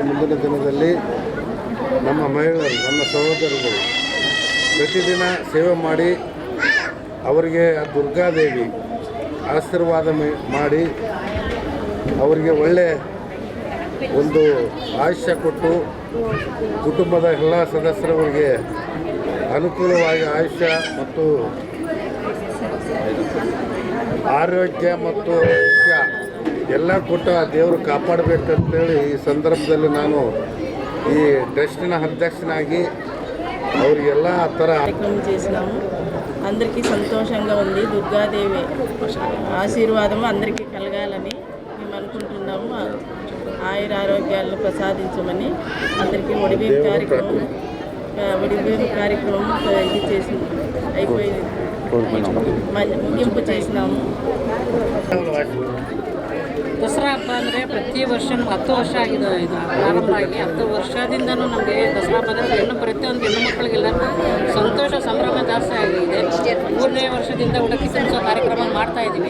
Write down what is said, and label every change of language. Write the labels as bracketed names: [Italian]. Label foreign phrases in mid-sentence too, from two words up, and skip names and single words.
[Kannada] ಮುಂದಿನ ದಿನದಲ್ಲಿ ನಮ್ಮ ಮಹಿಳೆಯರು, ನಮ್ಮ ಸಹೋದರರು ಪ್ರತಿದಿನ ಸೇವೆ ಮಾಡಿ ಅವರಿಗೆ ಆ ದುರ್ಗಾದೇವಿ ಆಶೀರ್ವಾದ ಮಾಡಿ ಅವರಿಗೆ ಒಳ್ಳೆಯ ಒಂದು ಆಯುಷ್ಯ ಕೊಟ್ಟು ಕುಟುಂಬದ ಎಲ್ಲ ಸದಸ್ಯರವರಿಗೆ ಅನುಕೂಲವಾಗಿ ಆಯುಷ್ಯ ಮತ್ತು ಆರೋಗ್ಯ ಮತ್ತು ಆಯುಷ್ಯ ಎಲ್ಲ ಕೊಟ್ಟು ಆ ದೇವರು ಕಾಪಾಡಬೇಕಂತೇಳಿ ಈ ಸಂದರ್ಭದಲ್ಲಿ ನಾನು ಈ ಟ್ರಸ್ಟ್‌ನ ಅಧ್ಯಕ್ಷನಾಗಿ ಅವರಿಗೆಲ್ಲ ಆ ಥರ [Telugu] కార్యక్రమం చేసినాము. అందరికీ సంతోషంగా ఉంది. దుర్గాదేవి ఆశీర్వాదము అందరికీ కలగాలని మేము అనుకుంటున్నాము. ఆయుర ఆరోగ్యాలను ప్రసాదించమని అందరికీ ఒడిబియ్యం కార్యక్రమం ఇది చేసి అయిపోయింది, ముగింపు చేసినాము. [Kannada] ದಸರಾ ಹಬ್ಬ ಅಂದರೆ ಪ್ರತಿ ವರ್ಷ ನಮ್ಗೆ 10 ವರ್ಷ ಆಗಿದೆ. ಇದು ಪ್ರಾರಂಭ ಆಗಿ 10 ವರ್ಷದಿಂದನೂ ನಮಗೆ ದಸರಾ ಹಬ್ಬ ಅಂದರೆ ಪ್ರತಿಯೊಂದು ಹೆಣ್ಣು ಮಕ್ಕಳಿಗೆಲ್ಲರಿಗೂ ಸಂತೋಷ ಸಂಭ್ರಮ ಜಾಸ್ತಿ ಆಗಿದೆ. 3ನೇ ವರ್ಷದಿಂದ ಉಡುಗೆ ತುಂಬಿಸೋ ಕಾರ್ಯಕ್ರಮ ಮಾಡ್ತಾ ಇದ್ದೀವಿ.